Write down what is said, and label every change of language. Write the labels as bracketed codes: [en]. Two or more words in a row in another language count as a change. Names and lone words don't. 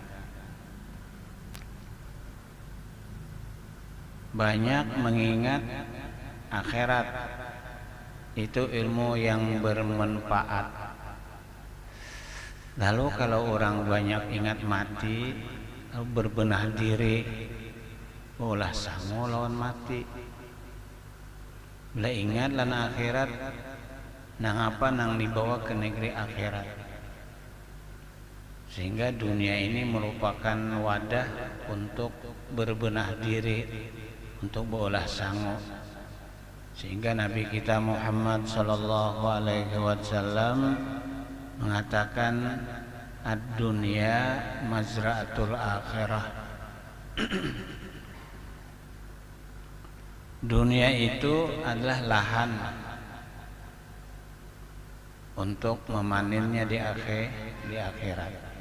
[id] Banyak mengingat akhirat. Itu ilmu yang bermanfaat. Lalu kalau orang banyak ingat mati, berbenah diri, [bjn] ulah sangu lawan mati. Bila ingat lana akhirat, nang apa nang dibawa ke negeri akhirat. [id] Sehingga dunia ini merupakan wadah untuk berbenah diri, untuk berolah sangu. Sehingga Nabi kita Muhammad [ar] sallallahu alaihi wasallam [id] mengatakan [ar] ad-dunya mazra'atul akhirah. [id] Dunia itu adalah lahan untuk memanennya di akhirat.